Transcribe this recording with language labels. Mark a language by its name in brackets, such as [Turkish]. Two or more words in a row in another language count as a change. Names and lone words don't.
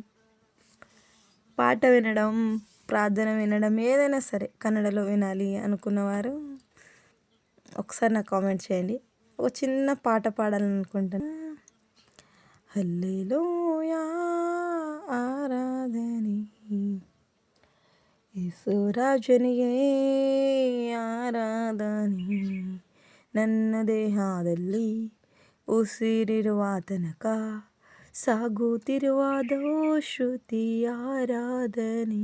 [Telugu] పాట వినడం, ప్రార్థన వినడం, ఏదైనా సరే కన్నడలో వినాలి అనుకున్నవారు ఒకసారి నాకు కామెంట్ చేయండి. ఒక చిన్న పాట పాడాలనుకుంటున్నా. హల్లెలూయా ఆరాధనే [Kannada] ಯೇಸುರಾಜನಿಗೆ ಆರಾಧನೆ, ನನ್ನ ದೇಹದಲ್ಲಿ ಉಸಿರಿರುವ ತನಕ ಸಾಗುತ್ತಿರುವುದೋ ಶ್ರುತಿ ಆರಾಧನೆ.